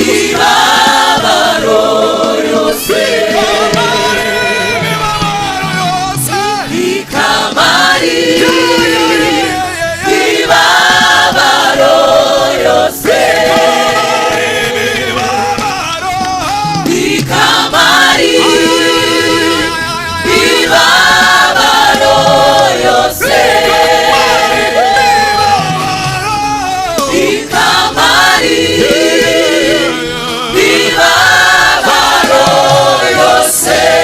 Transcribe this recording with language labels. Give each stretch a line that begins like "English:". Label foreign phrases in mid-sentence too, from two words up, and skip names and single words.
Kinyarwanda: imibabaro yose. Rikamari imibabaro yose.
English: Rikamari Yeah, yeah, yeah, yeah, yeah.
Kinyarwanda: imibabaro yose. Rikamari imibabaro. Rikamari Ay, ay, ay, ay, ay. Imibabaro yose. Ikamari. Imibabaro yose.